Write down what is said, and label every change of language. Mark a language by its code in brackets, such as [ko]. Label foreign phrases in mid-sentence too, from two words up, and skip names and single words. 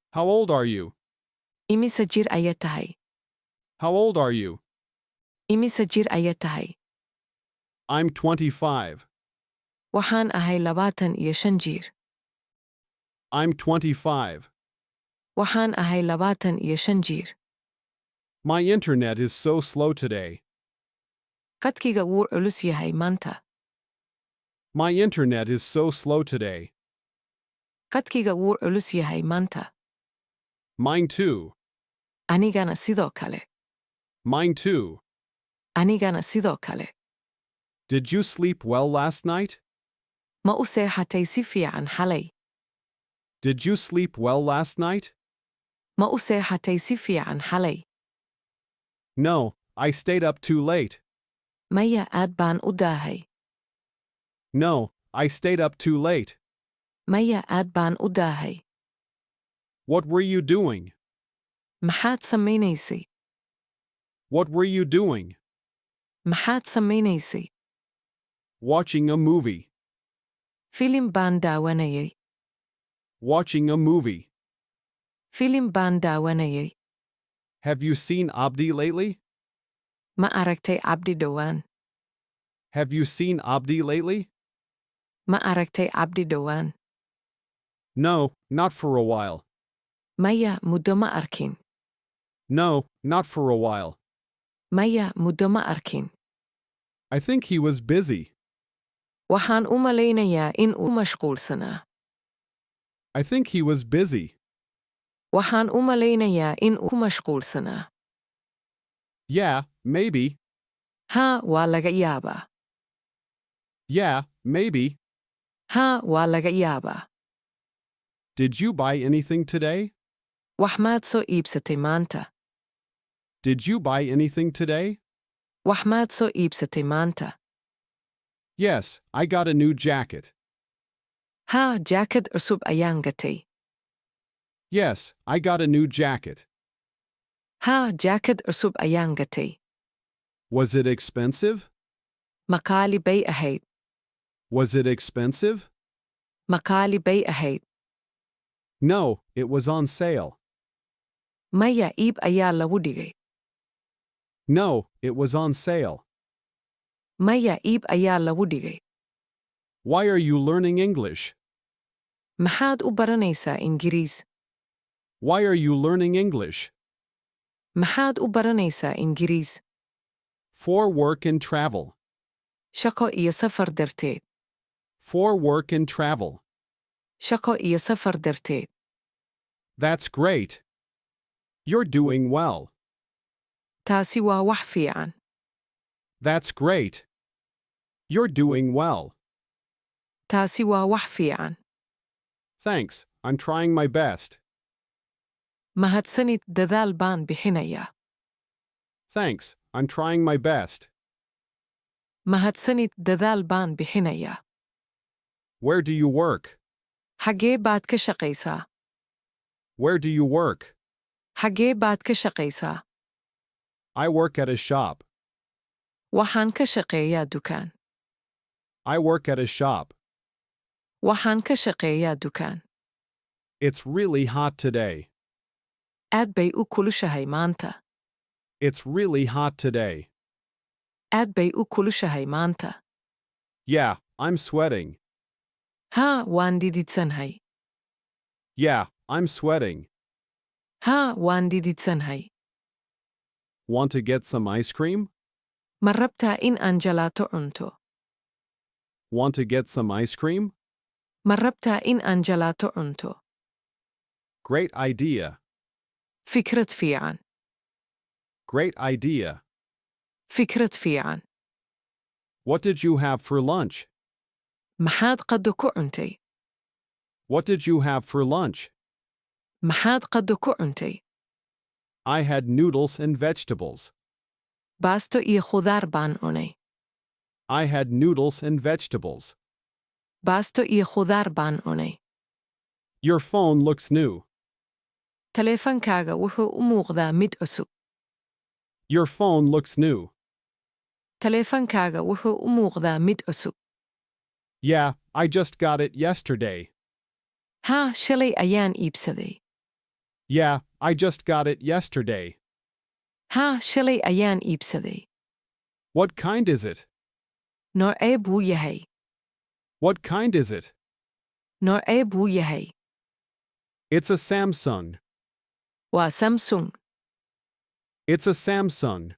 [en] How old are you? [so] Imisa jir ayaa tahay? [en] How old are you? [so] Imisa jir ayaa tahay? [en] I'm 25. [so] Waxaan ahay 25 jir. [en] I'm 25. [so] Waxaan ahay 25 jir. [en] My internet is so slow today. [so] Qadkiga wuu culus yahay maanta. [en] My internet is so slow today. [so] Qadkiga wuu culus yahay maanta. [en] Mine too. [so] Anigana sidoo kale. [en] Mine too. [so] Anigana sidoo kale. [en] Did you sleep well last night? [so] Ma u seexatay si fiican xalay? [en] Did you sleep well last night? [so] Ma u seexatay si fiican xalay? [en] No, I stayed up too late. [so] Maya aad baan u daahay. [en] No, I stayed up too late. [so] Maya aad baan u daahay. [en] What were you doing? [so] Maxaad samaynaysay? [en] What were you doing? [so] Maxaad samaynaysay? [en] Watching a movie. [so] Filim baan daawanayay. [en] Watching a movie. [so] Filim baan daawanayay. [en] Have you seen Abdi lately? [so] Ma aragtay Abdi dhowaan? [en] Have you seen Abdi lately? [so] Ma aragtay Abdi dhowaan? [en] No, not for a while. [so] Maya muddo ma arkin. [en] No, not for a while. [so] Maya muddo ma arkin. [en] I think he was busy. [so] Waxaan u malaynayaa in uu mashquulsanaa. [en] I think he was busy. [so] Waxaan u malaynayaa in uu mashquulsanaa. [en] Yeah, maybe. [so] Haa, waa laga yaabaa. [en] Yeah, maybe. [so] Haa, waa laga yaabaa. [en] Did you buy anything today? [so] Wax maad soo iibsatay maanta? [en] Did you buy anything today? [so] Wax maad soo iibsatay maanta? [en] Yes, I got a new jacket. [so] Haa, jaakad cusub ayaan gatay. [en] Yes, I got a new jacket. [so] Haa, jaakad cusub ayaan gatay. [en] Was it expensive? [so] Maqaali bay ahayd. [en] Was it expensive? [so] Maqaali bay ahayd. [en] No, it was on sale. [so] Maya iib ayaa lagu dhigay. [en] No, it was on sale. [so] Maya iib ayaa lagu dhigay. [en] Why are you learning English? [so] Maxaad u baranaysaa Ingiriis? [en] Why are you learning English? [so] Maxaad u baranaysaa Ingiriis? [en] For work and travel. [so] Shaqo iyo safar darteed. [en] For work and travel. [so] Shaqo iyo safar darteed. [en] That's great. You're doing well. [so] Taasi waa wax fiican. [en] That's great. You're doing well. [so] Taasi waa wax fiican. [en] Thanks, I'm trying my best. [so] Mahadsanid, dadaal baan bixinayaa. [en] Thanks, I'm trying my best. [so] Mahadsanid, dadaal baan bixinayaa. [en] Where do you work? [so] Xagee baad ka shaqaysaa? [en] Where do you work? [so] Xagee baad ka shaqaysaa? [en] I work at a shop. [so] Waxaan ka shaqeeyaa dukaan. [en] I work at a shop. [so] Waxaan ka shaqeeyaa dukaan. [en] It's really hot today. [so] Aad bay u kulushahay maanta. [en] It's really hot today. [so] Aad bay u kulushahay maanta. [en] Yeah, I'm sweating. [so] Haa, waan dididsanhay. [en] Yeah, I'm sweating. [so] Haa, waan dididsanhay. [en] Want to get some ice cream? [so] Ma rabtaa in aan jalaato cunto? [en] Want to get some ice cream? [so] Ma rabtaa in aan jalaato cunto? [en] Great idea. [so] Fikrad fiican. [en] Great idea. [so] Fikrad fiican. [en] What did you have for lunch? [so] Maxaad qado ku cuntay? [en] What did you have for lunch? [so] Maxaad qado ku cuntay? [en] I had noodles and vegetables. [so] Baasto iyo khudaar baan cunay. [en] I had noodles and vegetables. [so] Baasto iyo khudaar baan cunay. [en] Your phone looks new. [so] Taleefankaaga wuxuu u muuqdaa mid cusub. [en] Your phone looks new. [so] Taleefankaaga wuxuu u muuqdaa mid cusub. [en] Yeah, I just got it yesterday. [so] Haa, shalay ayaan iibsaday. [en] Yeah, I just got it yesterday. [so] Haa, shalay ayaan iibsaday. [en] What kind is it? [so] Noocee buu yahay? [en] What kind is it? [so] Noocee buu yahay? [en] It's a Samsung. [so] Waa Samsung. [en] It's a Samsung.